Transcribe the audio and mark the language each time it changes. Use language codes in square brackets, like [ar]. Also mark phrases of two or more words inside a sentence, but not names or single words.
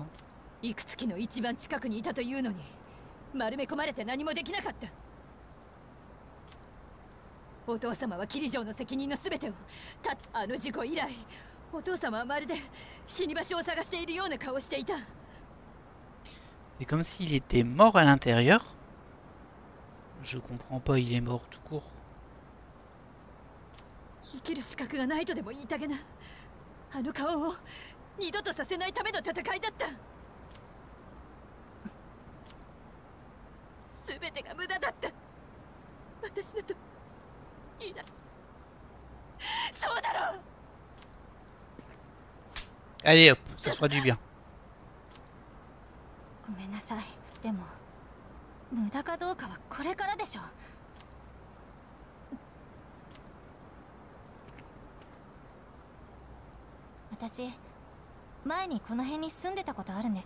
[ja] いくつきの一番近くにいたというのに丸め込まれて何もできなかった。お父様はキリ城の責任の全てをあの事故以来、お父様はまるで死に場所を探しているような顔をしていた。 [fr] C'est comme s'il était mort à l'intérieur. Je comprends pas, il est mort tout court. [ja] 生きる資格がないとでも言いたげな、あの顔を二度とさせないための戦いだった。全てが無駄だった。私だといいな。そうだろう。 [fr] Allez hop, ça fera du bien. [ja] ごめんなさい。でも無駄かどうかはこれからでしょ。私前にこの辺に住んでたことあるんです。